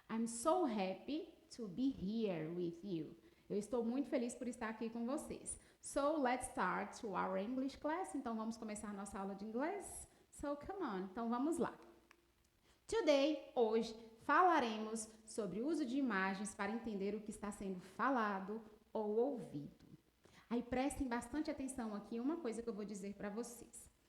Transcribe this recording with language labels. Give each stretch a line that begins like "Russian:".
English: I'm so happy to be here with you.
Portuguese: Eu estou muito feliz por estar aqui com vocês.
English: So, let's start to our English class.
Portuguese: Então, vamos começar nossa aula de inglês?
English: So, come on.
Portuguese: Então, vamos lá. Today, hoje, falaremos sobre o uso de imagens para entender o que está sendo falado ou ouvido. Aí, prestem bastante atenção aqui, uma coisa que eu vou dizer para vocês.